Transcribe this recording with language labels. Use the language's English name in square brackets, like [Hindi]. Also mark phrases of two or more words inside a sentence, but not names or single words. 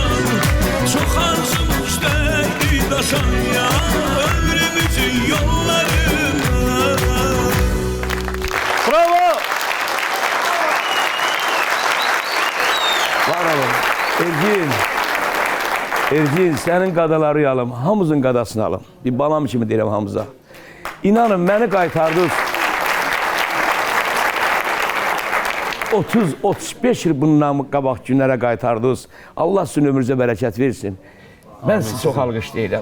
[Turkish] Çok arzumuz değdi taşa ya ömrümüzün yollarından. [Azerbaijani] Bravo! Var olun. Ergin, sənin qadaları alım, hamımızın qadasını alım. Bir balam kimi deyirəm hamımıza. İnanın, məni qaytardınız. 30-35 il bundan qabaq günlərə qaytardınız. Allah sizin ömrünüzə bərəkət versin. Mən sizi çox alqışlayıram.